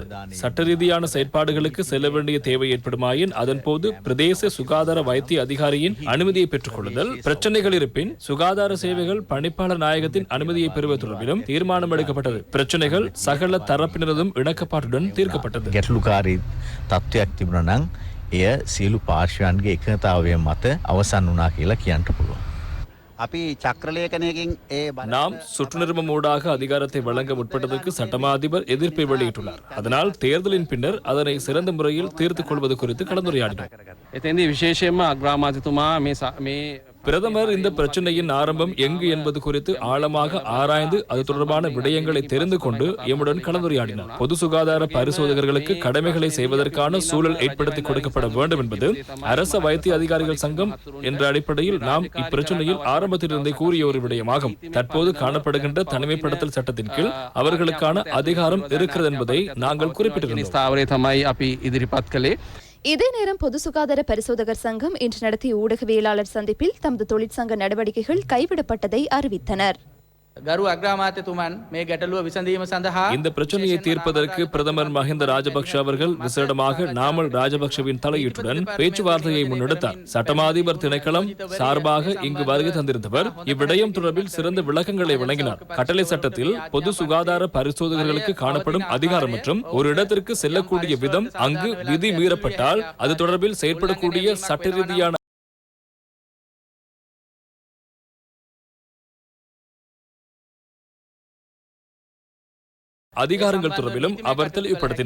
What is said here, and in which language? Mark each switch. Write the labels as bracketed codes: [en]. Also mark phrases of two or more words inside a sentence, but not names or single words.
[ta] சட்ட ரீதியான செயற்பாடுகளுக்கு செல்ல வேண்டிய தேவை ஏற்படுமாயின் அதன் போது பிரதேச சுகாதார வைத்திய அதிகாரியின் அனுமதியை பெற்றுக் கொள்ளுதல், பிரச்சனைகள் இருப்பின் சுகாதார சேவைகள் பணிப்பாளர் நாயகத்தின் அனுமதியை பெறுவது தொடர்பிலும் தீர்மானம் எடுக்கப்பட்டது. பிரச்சனைகள் சகல தரப்பினரதும் இணக்கப்பாட்டுடன் தீர்க்கப்பட்டது. [si] තත්ත්වයක් තිබුණා නම් එය සියලු පාර්ශ්වයන්ගේ එකඟතාවය මත අවසන් වුණා කියලා කියන්න පුළුවන්. අපි චක්‍රලේඛනයකින් [ta] நாம் சுற்றுநிறுவனம் ஊடாக அதிகாரத்தை வழங்க முற்பட்டதற்கு சட்டமா அதிபர் எதிர்ப்பை வெளியிட்டுள்ளார். அதனால் தேர்தலின் பின்னர் அதனை சிறந்த முறையில் தீர்த்துக் கொள்வது குறித்து கலந்துரையாடினார். [si] එතෙන්දී විශේෂයෙන්ම අග්‍රාමාත්‍යතුමා මේ [ta] பிரதமர் இந்த பிரச்சனையின் ஆரம்பம் எங்கு என்பது குறித்து ஆழமாக ஆராய்ந்து அது தொடர்பான விடயங்களை தெரிந்து கொண்டு எம்முடன் கலந்துரையாடினார். பொது சுகாதார பரிசோதகர்களுக்கு கடமைகளை செய்வதற்கான சூழல் ஏற்படுத்தி கொடுக்கப்பட வேண்டும் என்பது அரச வைத்திய அதிகாரிகள் சங்கம் என்ற அடிப்படையில் நாம் இப்பிரச்சனையில் ஆரம்பத்திலிருந்தே கூறிய ஒரு விடயமாகும். தற்போது காணப்படுகின்ற தனிமைப்படுத்தல் சட்டத்தின் கீழ் அவர்களுக்கான அதிகாரம் இருக்கிறது என்பதை நாங்கள் குறிப்பிட்டிருந்தோம். இதே நேரம் பொது சுகாதார பரிசோதகர் சங்கம் இன்று நடத்திய ஊடகவியலாளர் சந்திப்பில் தமது தொழிற்சங்க நடவடிக்கைகள் கைவிடப்பட்டதை அறிவித்தனர். [si] ගරු අග්‍රාමාත්‍යතුමන් මේ ගැටලුව විසඳීම සඳහා [ta] இந்த பிரச்சனையை தீர்ப்பதற்கு பிரதமர் மஹிந்த ராஜபக்ஷ அவர்கள் விசேடமாக நாமல் ராஜபக்ஷவின் தலையீட்டுடன் பேச்சுவார்த்தையை முன்னெடுத்தார். சட்டமாதிபர் திணைக்களம் சார்பாக இங்கு வருகை தந்திருந்தவர் இவ்விடயம் தொடர்பில் சிறந்த விளக்கங்களை வழங்கினார். கட்டளை சட்டத்தில் பொது சுகாதார பரிசோதகர்களுக்கு காணப்படும் அதிகாரம் மற்றும் ஒரு இடத்திற்கு செல்லக்கூடிய விதம் அங்கு விதி மீறப்பட்டால் அது தொடர்பில் செயற்படக்கூடிய சட்ட ரீதியான அதிகாரங்கள் தொடர்பிலும் அவர் தெளிவுபடுத்தினார்.